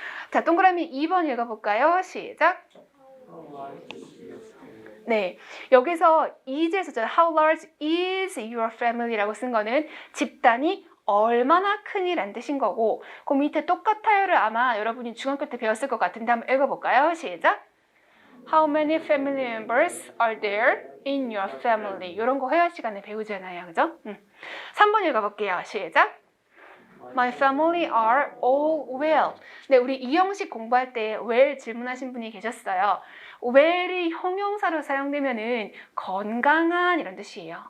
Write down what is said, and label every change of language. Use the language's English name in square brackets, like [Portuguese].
[Korean] 자, 동그라미 2번 읽어볼까요? 시작. 네, 여기서 is에서 [English] How large is your family [Korean] 라고 쓴 거는 집단이 얼마나 크니라는 뜻인 거고 그 밑에 똑같아요를 아마 여러분이 중학교 때 배웠을 것 같은데 한번 읽어볼까요? 시작. [English] How many family members are there in your family? [Korean] 이런 거 회화 시간에 배우잖아요. 그죠? 3번 읽어볼게요. 시작. [English] My family are all well. [Korean] 네, 우리 이 형식 공부할 때 well 질문하신 분이 계셨어요. well이 형용사로 사용되면은 건강한 이런 뜻이에요.